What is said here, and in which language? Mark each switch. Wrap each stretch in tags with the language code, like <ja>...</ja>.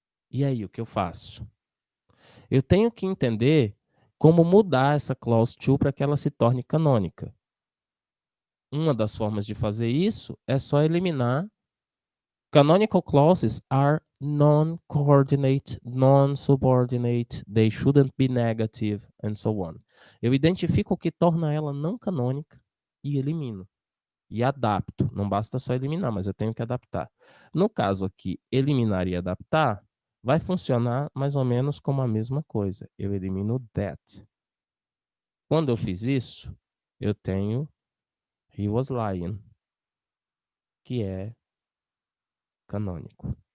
<pt>E aí, o que eu faço? Eu tenho que entender como mudar essa clause 2 para que ela se torne canônica. Uma das formas de fazer isso é só eliminar.</pt> <en>Canonical clauses are non-coordinate, non-subordinate, they shouldn't be negative, and so on.</en> <pt>Eu identifico o que torna ela não canônica e elimino. E adapto. Não basta só eliminar, mas eu tenho que adaptar. No caso aqui, eliminar e adaptar, vai funcionar mais ou menos como a mesma coisa. Eu elimino that. Quando eu fiz isso, eu tenho</pt> <en>he was lying,</en> <pt>que é canônico.</pt>